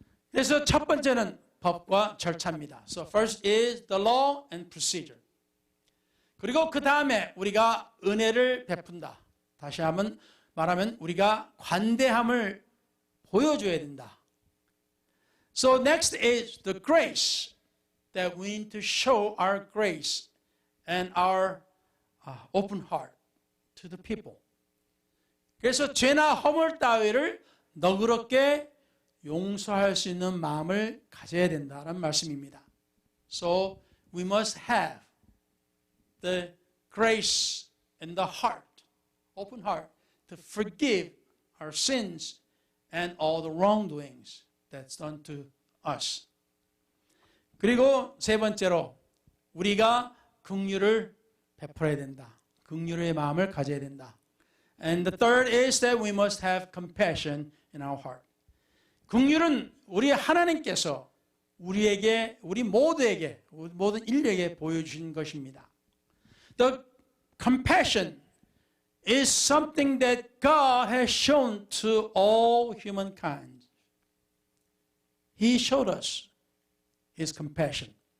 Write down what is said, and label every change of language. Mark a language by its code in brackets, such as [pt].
[ko] 그래서 첫 번째는 법과 절차입니다. [en] So first is the law and procedure. [ko] 그리고 그 다음에 우리가 은혜를 베푼다. 다시 한번 말하면 우리가 관대함을 보여줘야 된다. [en] So next is the grace that we need to show our grace and our open heart to the people. [ko] 그래서 죄나 허물 따위를 너그럽게 용서할 수 있는 마음을 가져야 된다는 말씀입니다. [en] So we must have the grace and the heart, open heart, to forgive our sins and all the wrongdoings that's done to us. [ko] 그리고 세 번째로 우리가 긍휼을 베풀어야 된다. 긍휼의 마음을 가져야 된다. [en] And the third is that we must have compassion in our heart. [ko] 긍휼은 우리 하나님께서 우리에게, 우리 모두에게, 모든 인류에게 보여주신 것입니다. [en] The compassion is something that God has shown to all humankind. He showed us His compassion.